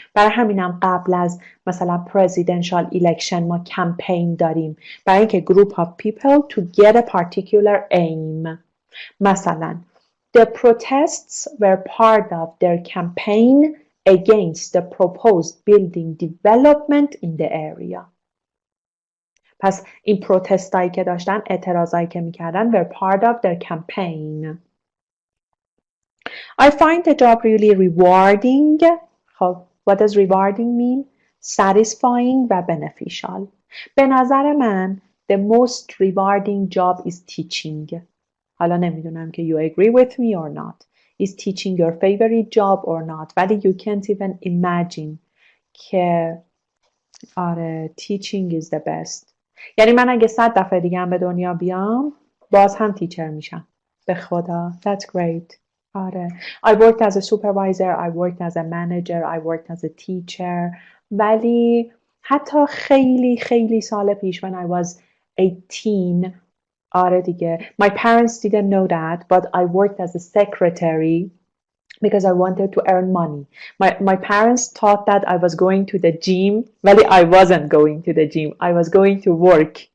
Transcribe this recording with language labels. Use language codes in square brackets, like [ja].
[fa] برای همینم قبل از مثلا [en] presidential election ما campaign داریم [fa] برای اینکه [en] group of people to get a particular aim. مثلا the protests were part of their campaign against the proposed building development in the area. [fa] پس این پروتستایی که داشتن، اعتراضایی که میکردن [en] were part of their campaign. I find the job really rewarding. خب, what does rewarding mean? Satisfying و beneficial. [fa] به نظر من [en] the most rewarding job is teaching. [fa] حالا نمیدونم که [en] you agree with me or not. Is teaching your favorite job or not? [fa] ولی [en] you can't even imagine [fa] که آره [en] teaching is the best. [fa] یعنی من اگه 100 دفعه دیگه هم به دنیا بیام باز هم تیچر میشم. به خدا. [en] That's great. [fa] آره. [en] I worked as a supervisor, I worked as a manager, I worked as a teacher. [fa] ولی حتی خیلی خیلی سال پیش [en] when I was 18 [fa] آره دیگه. [en] My parents didn't know that, but I worked as a secretary because I wanted to earn money. My parents thought that I was going to the gym. Well, I wasn't going to the gym. I was going to work.